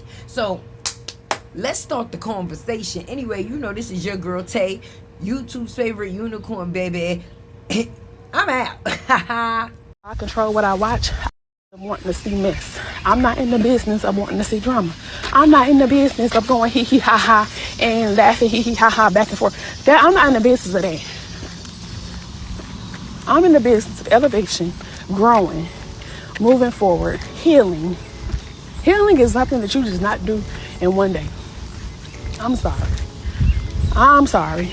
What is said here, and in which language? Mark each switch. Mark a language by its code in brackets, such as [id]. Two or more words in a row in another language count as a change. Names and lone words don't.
[en] So let's start the conversation. Anyway, you know this is your girl Tay, YouTube's favorite unicorn baby. I'm out. I control what I watch. I'm wanting to see mess. I'm not in the business of wanting to see drama. I'm not in the business of going hee hee ha ha and laughing hee hee ha ha back and forth. I'm not in the business of that. I'm in the business of elevation, growing, moving forward, healing. Healing is something that you just not do in one day. I'm sorry.